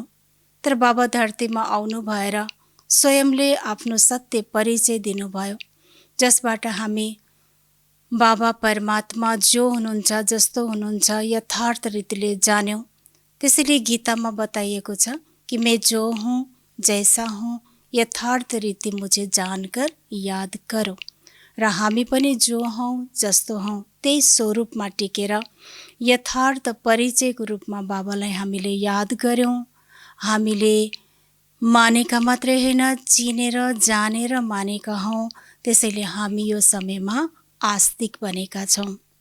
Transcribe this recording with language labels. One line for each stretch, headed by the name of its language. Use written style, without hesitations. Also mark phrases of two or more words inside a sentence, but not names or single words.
Nepali: तर बाबा धरतीमा आउनु भएर स्वयंले आफ्नो सत्य परिचय दिनुभयो, जसबाट हामी बाबा परमात्मा जो हुनुहुन्छ, जस्तो हुनुहुन्छ, यथार्थ रीतिले जान्यौँ। त्यसैले गीतामा बताइएको छ कि
Hindi: मैं जो हूँ जैसा हूँ यथार्थ रीति मुझे जानकर याद करो।
Nepali: र हामी पनि जो हौँ जस्तो हौँ त्यही स्वरूपमा टिकेर यथार्थ परिचयको रूपमा बाबालाई हामीले याद गर्यौँ। हामीले मानेका मात्रै होइन, चिनेर जानेर मानेका हौँ। त्यसैले हामी यो समयमा आस्तिक बनेका छौँ।